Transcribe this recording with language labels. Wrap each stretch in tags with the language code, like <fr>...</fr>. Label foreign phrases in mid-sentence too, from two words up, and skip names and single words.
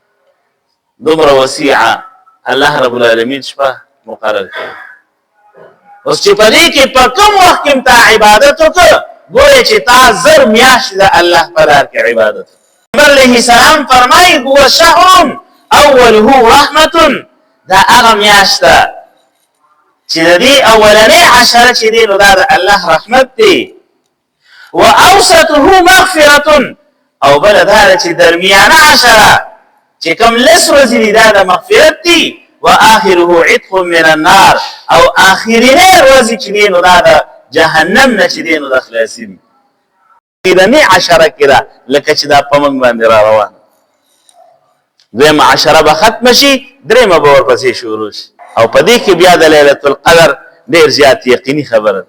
<ps>دومره وسیعه الله رب العالمین شپه مقرر کړي. اوس چې په دې کې په کوم وخت کې تا عبادت وکړه ګوره چې تا زر میاشت د الله په لار کې عبادت. پیغمبر علیه السلام فرمایي</ps> <ar>هو شهر اوله رحمة،</ar> <ps>دا هغه میاشت ده چې د دې اولنۍ عشره چې دی نو دا د الله رحمت دی.</ps> <ar>و اوسطه مغفرة،</ar> <ps>او بل دا چې درمیانه عشره چې کوم لس ورځې دي دا د مغفرت دي.</ps> <ar>و آخره عتق من النار،</ar> <ps>او آخرینه ورځې چې دی نو دا د جهنم نه چې دی نو د خلاصي دي. اخرنۍ عشره کې ده لکه چې دا په موږ باندې را روان. دویمه عشره به ختم شي، درېیمه به ورپسې شروع شي او په دې کې بیا د</ps> <ar>ليلة القدر</ar> <ps>ډېر زیات یقیني خبره ده.</ps>